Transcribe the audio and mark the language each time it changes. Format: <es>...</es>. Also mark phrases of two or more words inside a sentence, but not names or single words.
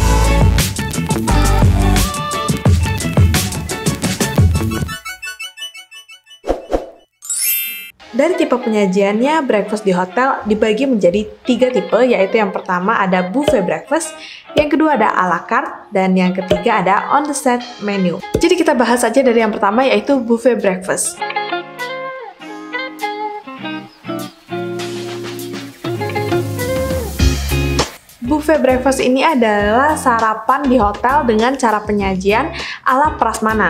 <id>Dari tipe penyajiannya, breakfast di hotel dibagi menjadi 3 tipe, yaitu yang pertama ada</id> <en>buffet breakfast,</en> <id>yang kedua ada</id> <fr>a la carte,</fr> <id>dan yang ketiga ada</id> <en>on the set menu.</en> <id>Jadi kita bahas aja dari yang pertama, yaitu</id> <en>buffet breakfast. Buffet breakfast</en> <id>ini adalah sarapan di hotel dengan cara penyajian ala prasmanan.</id>